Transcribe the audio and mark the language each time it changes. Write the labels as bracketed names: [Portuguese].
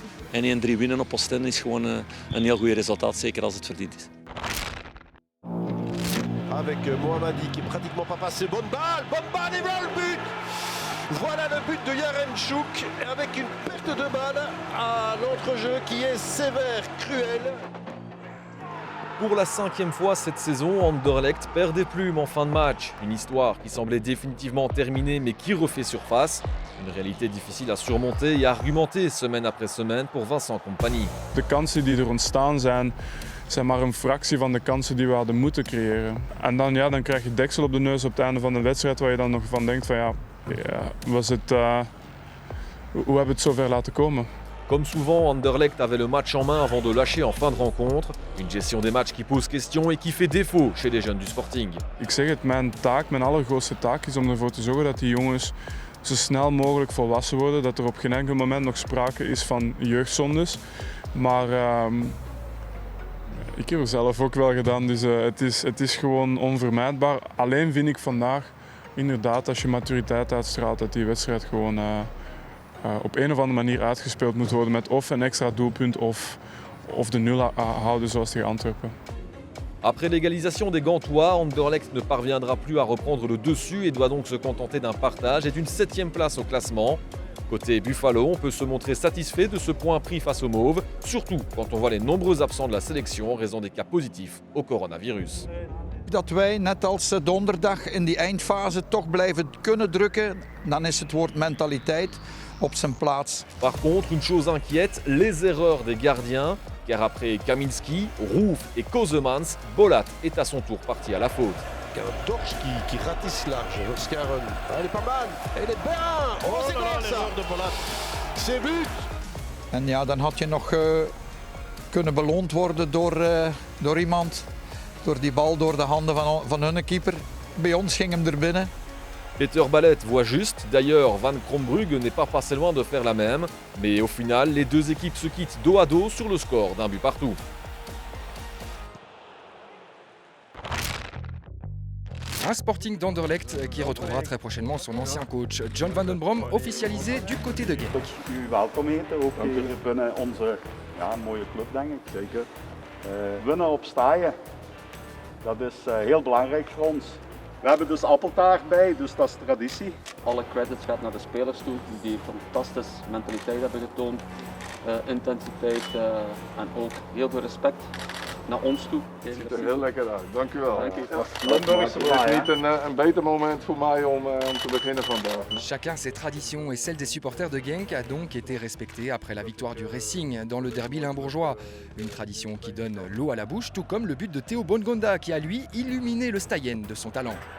[Dutch] En 1-3 winnen op Oostende is gewoon een heel goed resultaat, zeker als het verdiend is. [French] Avec Mohammadi qui est pratiquement pas passé. Bonne balle et voilà le but. Voilà le but de Yaremchuk avec une perte de balle à l'entrejeu qui est sévère, cruel. Pour la 5e fois cette saison, Anderlecht perd des plumes en fin de match. Une histoire qui semblait définitivement terminée mais qui refait surface. Une réalité difficile à surmonter et à argumenter semaine après semaine pour Vincent Kompany. [Dutch] De kansen die er ontstaan zijn maar een fractie van de kansen die we hadden moeten creëren. En dan krijg je deksel op de neus op het einde van de wedstrijd waar je dan nog van denkt van hoe hebben we het zover laten komen? [French] Comme souvent, Anderlecht avait le match en main avant de lâcher en fin de rencontre. Une gestion des matchs qui pose question et qui fait défaut chez les jeunes du Sporting. [Dutch] Ik zeg het, mijn allergrootste taak is om ervoor te zorgen dat die jongens zo snel mogelijk volwassen worden. Dat er op geen enkel moment nog sprake is van jeugdzondes. Maar ik heb er zelf ook wel gedaan, dus het is gewoon onvermijdbaar. Alleen vind ik vandaag inderdaad, als je maturiteit uitstraalt, dat die wedstrijd gewoon op een of andere manier uitgespeeld moet worden met of een extra doelpunt of de nul houden zoals tegen Antwerpen. [French] Après l'égalisation des Gantois, Anderlecht ne parviendra plus à reprendre le dessus et doit donc se contenter d'un partage et d'une 7e place au classement. Côté Buffalo, on peut se montrer satisfait de ce point pris face aux Mauves, surtout quand on voit les nombreux absents de la sélection en raison des cas positifs au coronavirus. [Dutch] Dat wij, net als donderdag, in die eindfase toch blijven kunnen drukken, dan is het woord mentaliteit op zijn plaats. [French] Par contre, une chose inquiète, les erreurs des gardiens, car après Kaminski, Rouf et Kozemans, Bolat est à son tour parti à la faute. Dorsch qui ratisse large, Scarron. Elle est pas mal, elle est bien. Oh, c'est quoi ça de Bolat. C'est but. [Dutch] En ja, dan had je nog kunnen beloond worden door iemand. Door die bal door de handen van hun keeper. Bij ons ging hem er binnen. [French] Peter Ballet voit juste, d'ailleurs Van Krombrugge n'est pas passé loin de faire la même, mais au final les deux équipes se quittent dos à dos sur le score d'un but partout. Un Sporting d'Anderlecht qui retrouvera très prochainement son ancien coach John van den Brom, officialisé du côté de Genk. [Dutch] U welkom heten, ook hier binnen onze mooie club denk ik, zeker. Winnen op staaien, dat is heel belangrijk voor ons. We hebben dus appeltaart bij, dus dat is traditie. alle credits gaat naar de spelers toe, die fantastische mentaliteit hebben getoond, intensiteit en ook heel veel respect naar ons toe. Het ziet er heel lekker uit, dank u wel. Dank u. Limburg is niet een beter moment voor mij om te beginnen vandaag. [French] Chacun ses traditions et celle des supporters de Genk a donc été respectée après la victoire du Racing dans le derby limbourgeois. Une tradition qui donne l'eau à la bouche, tout comme le but de Théo Bongonda qui a lui illuminé le Stayenne de son talent.